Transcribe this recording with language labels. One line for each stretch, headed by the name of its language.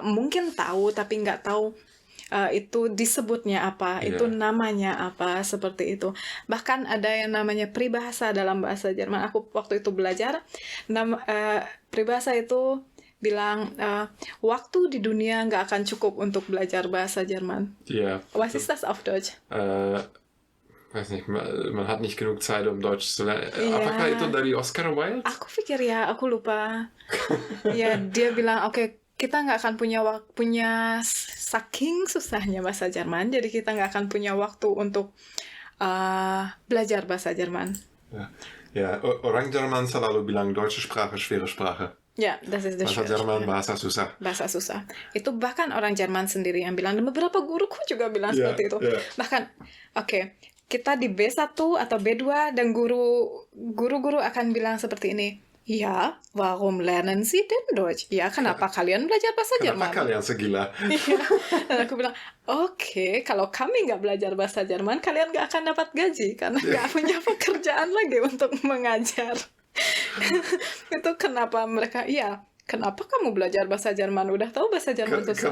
Indonesian: Mungkin tahu tapi nggak tahu itu disebutnya apa, itu namanya apa, seperti itu. Bahkan ada yang namanya peribahasa dalam bahasa Jerman. Aku waktu itu belajar peribahasa itu bilang waktu di dunia nggak akan cukup untuk belajar bahasa Jerman.
German: Ja. Was ist das auf Deutsch? Weiß nicht, man hat nicht genug Zeit, um Deutsch zu lernen.
Indonesian: Apakah itu dari Oscar Wilde? Aku pikir aku lupa. Ya, dia bilang kita nggak akan punya saking susahnya bahasa Jerman, jadi kita nggak akan punya waktu untuk belajar bahasa Jerman. Ya, orang Jerman selalu bilang
German: Deutsche Sprache, schwere Sprache. Ya, das ist
Indonesian: bahasa Jerman, bahasa susah. Bahasa susah. Itu bahkan orang Jerman sendiri yang bilang, dan beberapa guruku juga bilang seperti itu. Bahkan, kita di B1 atau B2 dan guru-guru akan bilang seperti ini.
German: Ya, warum lernen Sie denn Deutsch?
Indonesian: Ya, kenapa kalian belajar bahasa Jerman? Kenapa kalian segila? Dan aku bilang, kalau kami nggak belajar bahasa Jerman, kalian nggak akan dapat gaji karena nggak punya pekerjaan lagi untuk mengajar. Itu kenapa mereka, kenapa kamu belajar bahasa Jerman? Udah tahu bahasa Jerman susah,